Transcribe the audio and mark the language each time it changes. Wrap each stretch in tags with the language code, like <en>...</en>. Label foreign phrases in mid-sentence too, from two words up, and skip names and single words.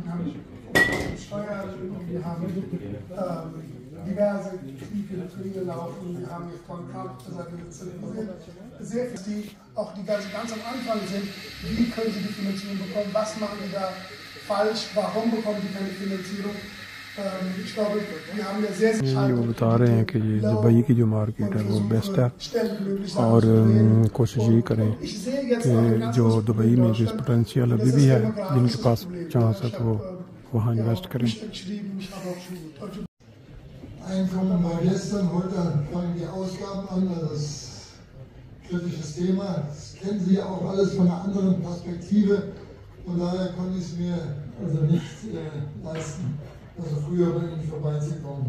<de>Steuern, wir haben diverse Kriege laufen, wir haben jetzt von Trump sehr viel, die auch die ganz am Anfang sind. Wie können sie die Finanzierung bekommen? Was machen die da falsch? Warum bekommen die keine Finanzierung? Ich glaube, wir haben ja sehr</de> <hi>वो बता रहे हैं कि ये दुबई की जो मार्केट है वो बेस्ट है और कोशिश ये करें कि जो दुबई में जिस पोटेंशियल अभी भी है, जिनके पास चांस है तो वो वहाँ इन्वेस्ट करें।</hi> <de>Einkommen war gestern, heute fangen die Ausgaben an, das ist ein kritisches Thema. Das kennen Sie ja auch alles von einer anderen Perspektive. Von daher konnte ich es mir also nicht leisten, also früher bei Ihnen vorbeizukommen.</de>